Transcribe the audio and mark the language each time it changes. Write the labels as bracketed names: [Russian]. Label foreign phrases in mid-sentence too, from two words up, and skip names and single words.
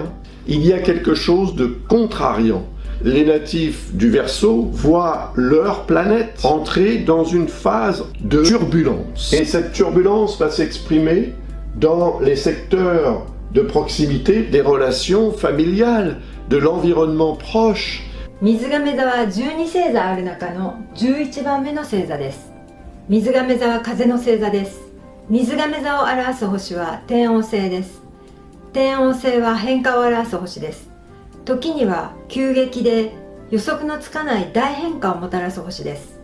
[French] Il y a quelque chose de contrariant. Les natifs du Verseau voient leur planète entrer dans une phase de turbulence. Et cette turbulence va s'exprimer dans les secteurs de proximité, des relations familiales, de l'environnement proche. [Japanese] 水亀座は12星座ある中の11番目の星座です。水亀座は風の星座です。水亀座を表す星は天王星です。天王星は変化を表す星です。時には急激で予測のつかない大変化をもたらす星です。